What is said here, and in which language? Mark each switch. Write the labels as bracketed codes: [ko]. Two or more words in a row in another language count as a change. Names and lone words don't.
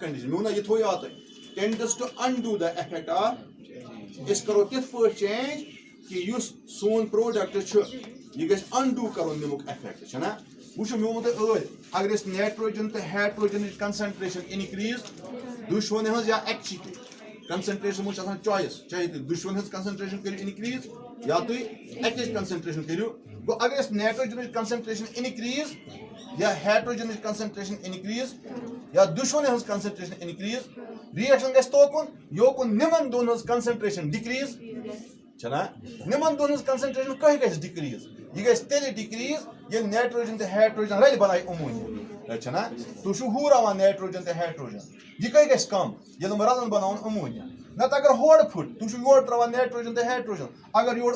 [ks] کنڈیشن مےٚ ووٚنا یہِ تھو یاد تۄہہِ [en] tends to undo the effect of [ks] أسۍ کرو تِتھ پٲٹھۍ چینج کہِ یُس سون پروڈکٹ چھُ یہِ گژھِ انڈو کرُن امیُک ایفیکٹ چھُنہ وٕچھو مےٚ ووٚنمو تۄہہِ ٲدۍ اگر أسۍ نایٹروجن تہٕ ہایڈروجنٕچ [en] concentration increase [ks] دۄشوٕنی ہٕنٛز یا اکچی کنسنٹریشن منٛز چھِ آسان چویس چاہے تُہۍ دۄشوٕنی ہٕنٛز کنسنٹریشن کٔرِو انکریز یا تُہۍ اکِچ کنسنٹریشن کٔرِو گوٚو اگر أسۍ نایٹروجنٕچ [en] concentration increase [ks] یا ہایڈروجنٕچ [en] concentration increase [ks] یا دۄشوٕنی ہٕنٛز [en] concentration increase [ks] ریئیکشن گژھِ توکُن یوکُن نِمن دۄن ہٕنٛز [en] concentration decrease [ks] چھنا نِمن دۄن ہٕنٛز کنسنٹریشن کٔہۍ گژھِ ڈکریز یہ گژھِ تیٚلہِ ڈکریز ییٚلہِ نایٹروجن تہٕ ہایڈروجن رلہِ بنایہِ امونیا چھنا تُہۍ چھِو ہُراوان نایٹروجن تہٕ ہایڈروجن یہ کٔہۍ گژھِ کم ییٚلہِ یِم رلن بناوُن امونیا نتہٕ اگر ہورٕ پھُٹ تُہۍ چھِو یورٕ تراوان نایٹروجن تہٕ ہایڈروجن اگر یورٕ